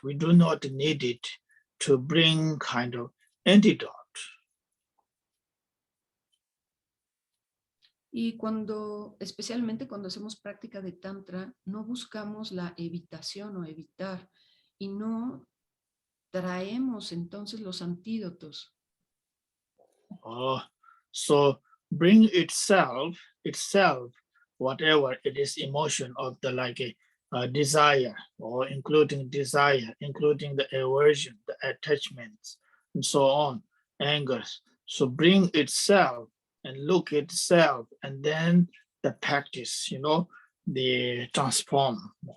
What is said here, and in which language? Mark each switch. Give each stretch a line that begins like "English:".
English: We do not need it to bring kind of antidote.
Spanish: Y especialmente cuando hacemos práctica de tantra, no buscamos la evitación o evitar y no traemos entonces los antídotos.
English: So bring itself, whatever it is, emotion of the like a desire, or including desire, including the aversion, the attachments, and so on, angers. So bring itself and look itself, and then the practice, the transform.